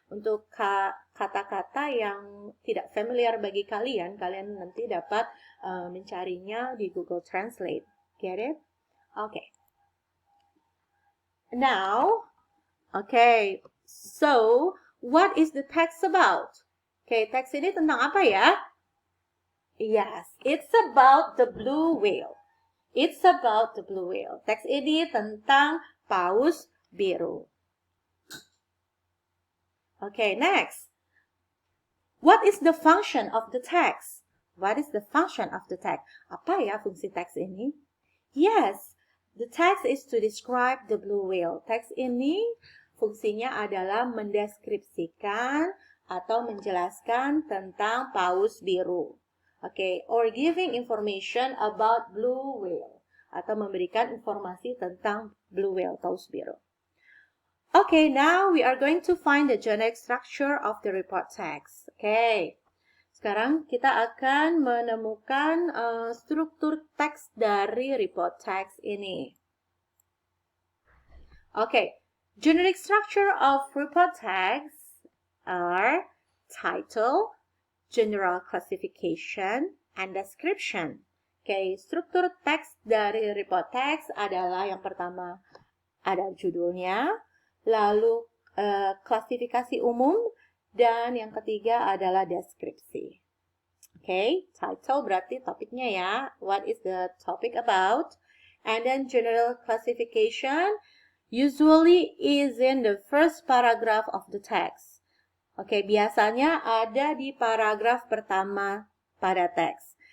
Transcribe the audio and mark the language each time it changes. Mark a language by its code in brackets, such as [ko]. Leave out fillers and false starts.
[id] Untuk kata-kata yang tidak familiar bagi kalian, kalian nanti dapat mencarinya di Google Translate. [en] Get it? Okay. Now, Okay, so what is the text about? [id] Okay, teks ini tentang apa ya? [en] Yes, it's about the blue whale. It's about the blue whale. [id] Teks ini tentang paus biru. [en] Okay, next. What is the function of the text? What is the function of the text? [id] Apa ya fungsi teks ini? [en] Yes, the text is to describe the blue whale. [id] Teks ini fungsinya adalah mendeskripsikan atau menjelaskan tentang paus biru. [en] Okay, or giving information about blue whale. [id] Atau memberikan informasi tentang blue whale, paus biru. [en] Okay, now we are going to find the generic structure of the report text. [id] Okay, sekarang kita akan menemukan struktur teks dari report text ini. [en] Okay, generic structure of report text are title, general classification, and description. [id] Okay, struktur teks dari report text adalah yang pertama ada judulnya, lalu klasifikasi umum, dan yang ketiga adalah deskripsi. [en] Okay, title [id] berarti topiknya ya, [en] what is the topic about, and then general classification usually is in the first paragraph of the text. [id] Okay, biasanya ada di paragraf pertama pada teks.